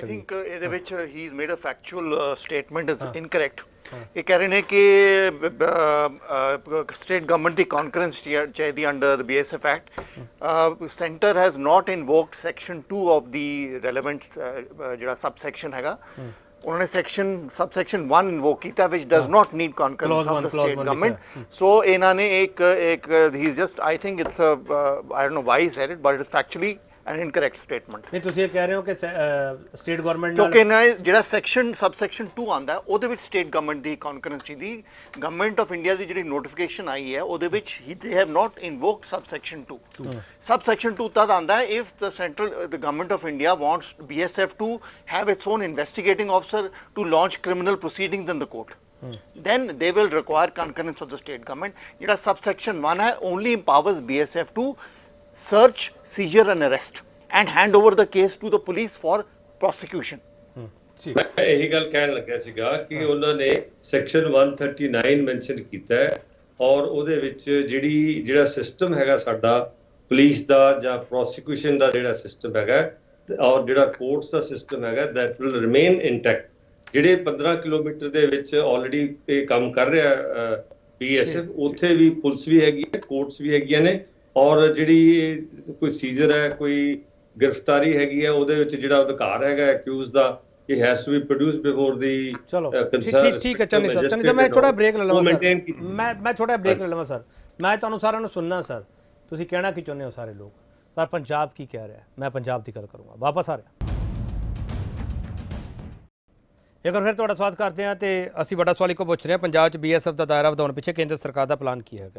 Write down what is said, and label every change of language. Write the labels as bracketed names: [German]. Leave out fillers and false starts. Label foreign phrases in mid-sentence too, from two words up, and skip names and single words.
[English] I think [Punjabi] ਇਹਦੇ ਵਿੱਚ ਹੀ [English] is made a factual statement is incorrect. [Punjabi] ਇਹ ਕਹਿ ਰਹੇ ਨੇ ਕਿ [English] state government [Punjabi] ਦੀ ਕਨਕਰੈਂਸ ਚਾਹੀਦੀ [English] under the BSF Act. Centre has not invoked section 2 of the relevant ਜਿਹੜਾ ਸਬ ਸੈਕਸ਼ਨ ਹੈਗਾ, [Hindi] उन्होंने सबसेक्शन 1 इन्वोक किया [English] which does not need concurrence of the state government. So [Hindi] इन्होंने एक [English] he's just, I think it's a I don't know why he said it, but it's factually an incorrect statement. [Punjabi] नहीं ਤੁਸੀਂ ਇਹ ਕਹਿ ਰਹੇ ਹੋ ਕਿ [English] state government [Punjabi] ਨਾਲ ਕਿਉਂਕਿ ਨਾ ਜਿਹੜਾ subsection 2 ਆਂਦਾ ਉਹਦੇ ਵਿੱਚ [English] state government [Punjabi] ਦੀ ਕਨਕਰੈਂਸ ਦੀ [English] Government of India [Punjabi] ਦੀ ਜਿਹੜੀ ਨੋਟੀਫਿਕੇਸ਼ਨ ਆਈ ਹੈ ਉਹਦੇ ਵਿੱਚ [English] they have not invoked subsection 2. Subsection 2 [Punjabi] ਤਦ ਆਂਦਾ [English] if the government of India wants BSF to have its own investigating officer to launch criminal proceedings in the court. Then they will require concurrence of the state government. ਜਿਹੜਾ subsection 1 ਹੈ only empowers BSF to search, seizure and arrest and hand over the case to the police for prosecution. [Punjabi] ਮੈਂ ਇਹੀ ਗੱਲ ਕਹਿਣ ਲੱਗਿਆ ਸੀਗਾ ਕਿ ਉਹਨਾਂ ਨੇ ਸੈਕਸ਼ਨ 139 ਮੈਂਸ਼ਨ ਕੀਤਾ ਹੈ ਔਰ ਉਹਦੇ ਵਿੱਚ ਜਿਹੜਾ ਸਿਸਟਮ ਹੈਗਾ ਸਾਡਾ ਪੁਲਿਸ ਦਾ ਜਾਂ ਪ੍ਰੋਸੀਕਿਊਸ਼ਨ ਦਾ ਜਿਹੜਾ ਸਿਸਟਮ ਹੈਗਾ ਔਰ ਜਿਹੜਾ ਕੋਰਟਸ ਦਾ ਸਿਸਟਮ ਹੈਗਾ [English] that will remain intact। [Punjabi] ਜਿਹੜੇ 15 ਕਿਲੋਮੀਟਰ ਦੇ ਵਿੱਚ ਆਲਰੇਡੀ ਇਹ ਕੰਮ ਕਰ ਰਿਹਾ BSF, ਉੱਥੇ ਵੀ ਪੁਲਿਸ ਵੀ ਹੈਗੀ ਹੈ, ਕੋਰਟਸ ਵੀ ਹੈਗੀਆਂ ਨੇ, ਔਰ ਜਿਹੜੀ ਕੋਈ ਸੀਜ਼ਰ ਹੈ, ਕੋਈ ਗ੍ਰਿਫਤਾਰੀ ਹੈਗੀ ਹੈ, ਉਹਦੇ ਵਿੱਚ ਜਿਹੜਾ ਅਧਿਕਾਰ ਹੈਗਾ ਅਕਿਊਜ਼ ਦਾ, [English] it has to be produced before the [Punjabi] ਚਲੋ [English] concerned [Punjabi] ਠੀਕ ਹੈ ਚੰਨੀ ਸਰ, [English] magistrate [Punjabi] ਮੈਂ ਛੋਟਾ ਬ੍ਰੇਕ ਲੈ ਲਵਾਂ ਉਹ ਸਰ, maintain ਕੀਤੀ। ਮੈਂ ਛੋਟਾ ਬ੍ਰੇਕ ਲੈ ਲਵਾਂ ਸਰ। ਮੈਂ ਤੁਹਾਨੂੰ ਸਾਰਿਆਂ ਨੂੰ ਸੁਣਨਾ ਸਰ, ਤੁਸੀਂ ਕਹਿਣਾ ਕੀ ਚਾਹੁੰਦੇ ਹੋ ਸਾਰੇ ਲੋਕ, ਪਰ ਪੰਜਾਬ ਕੀ ਕਹਿ ਰਿਹਾ, ਮੈਂ ਪੰਜਾਬ ਦੀ ਗੱਲ ਕਰੂੰਗਾ। ਵਾਪਸ ਆ ਰਿਹਾ ਇੱਕ ਵਾਰ ਫਿਰ ਤੁਹਾਡਾ ਸਵਾਗਤ ਕਰਦੇ ਹਾਂ ਤੇ ਅਸੀਂ ਵੱਡਾ ਸਵਾਲ ਇੱਕੋ ਪੁੱਛ ਰਹੇ ਹਾਂ, ਪੰਜਾਬ 'ਚ BSF ਦਾ ਦਾਇਰਾ ਵਧਾਉਣ ਪਿੱਛੇ ਕੇਂਦਰ ਸਰਕਾਰ ਦਾ ਪਲਾਨ ਕੀ ਹੈਗਾ।